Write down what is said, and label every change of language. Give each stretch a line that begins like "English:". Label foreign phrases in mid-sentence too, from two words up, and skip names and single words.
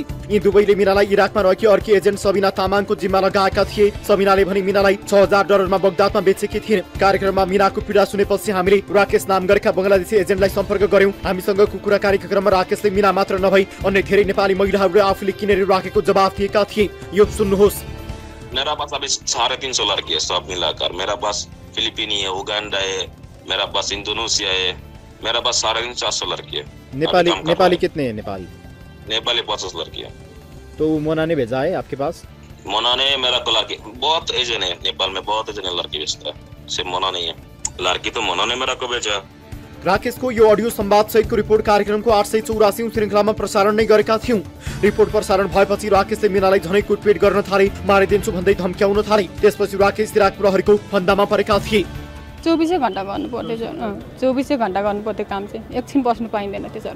Nepali: यी दुवैले मीनालाई इराकमा रहेकी अर्की एजेन्ट सबिना तामाङको जिम्मा लगाएका थिए। सबिनाले भने मीनालाई $6000 बगदादमा बेचेकी थिइन्। कार्यक्रममा मीनाको पीडा सुनेपछि हामीले राकेश नाम गरेका बङ्गलादेशी एजेन्टलाई सम्पर्क गर्यौं। हामीसँगको कुराकानीको क्रममा राकेशले मीना मात्र नभई अन्य धेरै नेपाली महिलाहरूले आफूले किनेर राखेको जवाफ दिएका थिए। यो सुन्नुहोस्।
Hindi: मेरा पास अभी 350 लड़की है, सब मिलाकर। मेरा पास फिलिपीनी है, उगांडा है, मेरा पास इंडोनेशिया है, मेरा पास 450 लड़की है। नेपाली कितने हैं? नेपाली 50 लड़की है। तो मोना ने भेजा है आपके पास? मोना ने मेरा तो लड़की बहुत एजेंट है नेपाल में, बहुत एजेंट लड़की बेचता है, सिर्फ मोना नहीं है। लड़की तो मोना ने मेरा को भेजा।
Nepali: राकेशको यो अडियो संवाद सहितको रिपोर्ट कार्यक्रमको 884औं श्रृङ्खलामा प्रसारण नै गरेका थियौं। रिपोर्ट प्रसारण भएपछि राकेशले मीनालाई झनै कुटपिट गर्न थाले, मारिदिन्छु भन्दै धम्क्याउन थाले। त्यसपछि राकेश इराक प्रहरीको फन्दामा परेका थिए। 24 घण्टा गर्नु पर्थ्यो सर। 24 घण्टा गर्नु पर्थ्यो काम चाहिँ, एकछिन बस्नु पाइँदैन थियो सर।